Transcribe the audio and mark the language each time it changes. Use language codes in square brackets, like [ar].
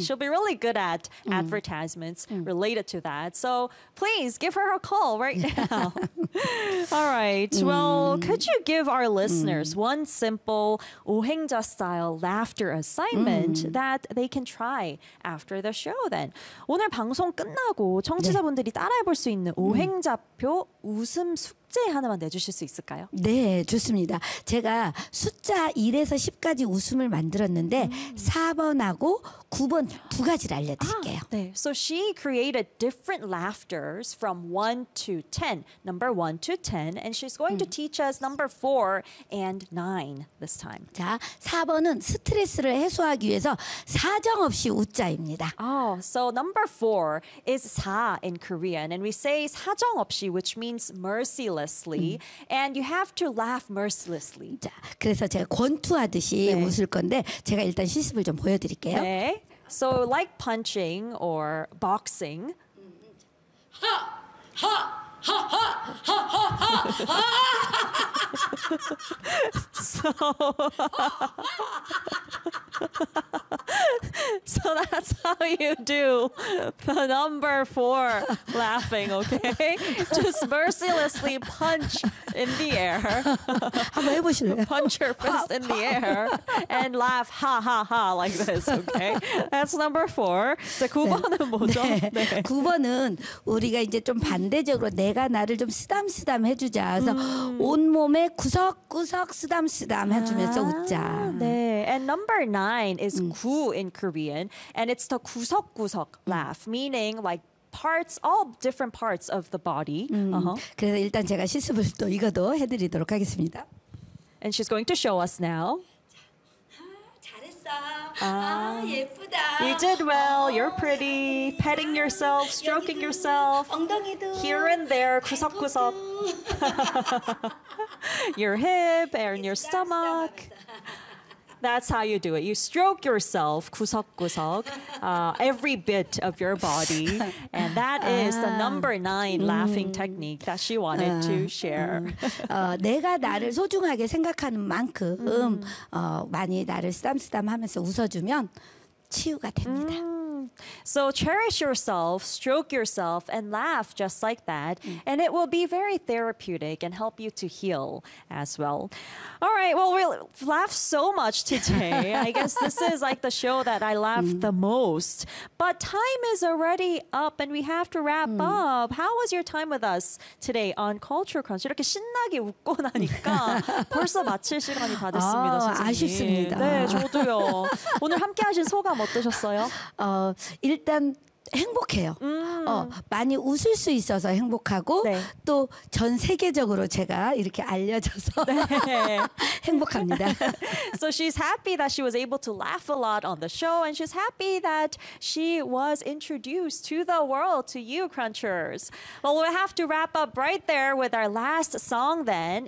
[en] She'll be really good at advertisements related to that. So please give her a call right now. All right. Well, could you give our listeners one simple 오행자 style laughter assignment that they can try after the show then? [ko] 오늘 방송 끝나고 청취자분들이 따라해볼 수 있는 오행자표 웃음 숙제 하나만 내주실 수 있을까요? 네, 좋습니다. 제가 숫자 1에서 10까지 웃음을 만들었는데 4번하고 9번 두 가지를 알려드릴게요. 네. [en] So she created different laughters from 1 to 10, number 1 to 10, and she's going to teach us number 4 and 9 this time. [ko] 자, 4번은 스트레스를 해소하기 위해서 사정없이 웃자입니다. [en] Oh, so number 4 is 사 in Korean, and we say 사정없이, which means mercilessly, and you have to laugh mercilessly. [ko] 자, 그래서 제가 권투하듯이 네. 웃을 건데 제가 일단 실습을 좀 보여드릴게요. [en] 네. So like punching or boxing. So that's how you do the number 4 laughing, okay? Just mercilessly punch in the air. [ko] 한번 해보실래요? [en] Punch your fist in the air and laugh ha ha ha like this, okay? That's number 4. [ko] 자, 9번은 뭐죠? 네. 네. 네. 9번은 우리가 이제 좀 반대적으로 내가 나를 좀 쓰담쓰담 해주자. 그래서 온몸에 구석구석 쓰담쓰담 해주면서 웃자. [en] 네. And number 9 is 구 in Korean. And it's the 구석구석 laugh, meaning like parts, all different parts of the body. [ko] 그래서 일단 제가 실습을 또 이것도 해드리도록 하겠습니다. [en] And she's going to show us now. [ko] 예쁘다. [en] You did well. You're pretty. Petting yourself, stroking [ko] 여기도, [en] yourself. [ko] 엉덩이도. [en] Here and there, 구석구석. Your hip and your stomach. That's how you do it. You stroke yourself, 구석구석, every bit of your body. And that is the number 9 laughing technique that she wanted to share. [ko] 내가 나를 소중하게 생각하는 만큼 많이 나를 쓰담쓰담 하면서 웃어주면 치유가 됩니다. [en] So cherish yourself, stroke yourself, and laugh just like that. And it will be very therapeutic and help you to heal as well. All right. Well, we laughed so much today. I guess this is like the show that I laughed the most. But time is already up and we have to wrap up. How was your time with us today on Culture Crunch? [ko] 이렇게 신나게 웃고 나니까 벌써 마칠 시간이 다 됐습니다. 아쉽습니다. 네, 저도요. 오늘 함께 하신 소감 어떠셨어요? 일단 행복해요. 많이 웃을 수 있어서 행복하고 네. 또 전 세계적으로 제가 이렇게 알려져서 네. 행복합니다. [en] So she's happy that she was able to laugh a lot on the show and she's happy that she was introduced to the world, to you crunchers. Well, we have to wrap up right there with our last song then.